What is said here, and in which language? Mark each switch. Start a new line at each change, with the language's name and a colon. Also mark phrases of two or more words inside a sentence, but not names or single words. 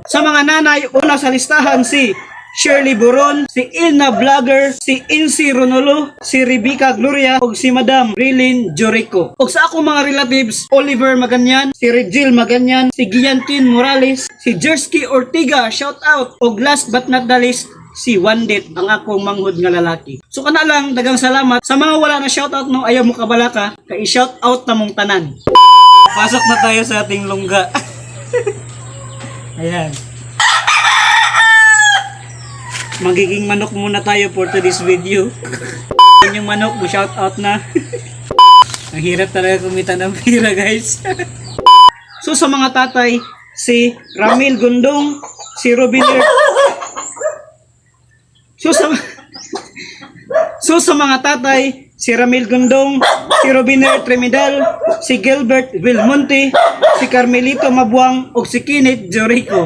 Cebuano: Sa mga nanay, una sa listahan si Shirley Boron, si Ilna Vlogger, si Insi Ronolo, si Rebecca Gloria, o si Madam Rilin Jorico. O sa akong mga relatives, Oliver Maganyan, si Regil Maganyan, si Giantin Morales, si Jersky Ortiga, shout out.
English: O last but not the least,
Cebuano: si Wandet, ang akong manghod nga lalaki. So kana lang, dagang salamat. Sa mga wala na shoutout no, ayaw mo kabalaka, kay shoutout na mong tanan.
Filipino: Pasok na tayo sa ating lungga. Ayan. Magiging manok muna tayo
English: for today's video.
Filipino: Yung manok mo shoutout na. Ang hirap talaga kumita ng pira guys.
Cebuano: So sa mga tatay, si Ramil Gondong, si Robiner. So sa mga tatay, si Ramil Gondong, si Robiner Tremidal, si Gilbert Vilmonte, si Carmelito Mabuang, o si Kenneth Jorico.